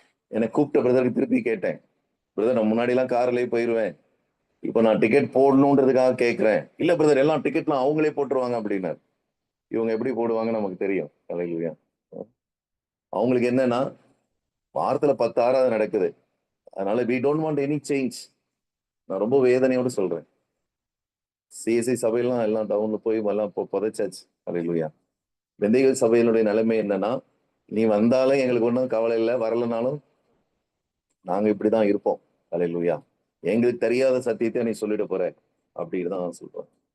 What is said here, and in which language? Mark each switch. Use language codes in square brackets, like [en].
[ta] என்னை கூப்பிட்ட பிரதருக்கு திருப்பி கேட்டேன், பிரதர் நான் முன்னாடி எல்லாம் கார்லயே போயிருவேன், இப்ப நான் டிக்கெட் போடணுன்றதுக்காக கேட்கிறேன். இல்ல பிரதர் எல்லாம் டிக்கெட்லாம் அவங்களே போட்டுருவாங்க அப்படின்னாரு. இவங்க எப்படி போடுவாங்கன்னு நமக்கு தெரியும். அல்லேலூயா. அவங்களுக்கு என்னன்னா வாரத்துல 10 ஆறாவது நடக்குது. அதனால [en] we don't want any change. [ta] நான் ரொம்ப வேதனையோடு சொல்றேன். சிஎஸ்ஐ சபையெல்லாம் எல்லாம் டவுன்ல போய் எல்லாம் புதைச்சாச்சு. அல்லேலூயா. பெந்தேகோஸ்து சபையினுடைய நிலைமை என்னன்னா, நீ வந்தாலும் எங்களுக்கு ஒன்றும் கவலை இல்லை, வரலனாலும் நாங்க இப்படிதான் இருப்போம். அல்லேலூயா. எங்களுக்கு தெரியாத சத்தியத்தை நீ சொல்லிட போற அப்படின்னு தான் சொல்றோம்.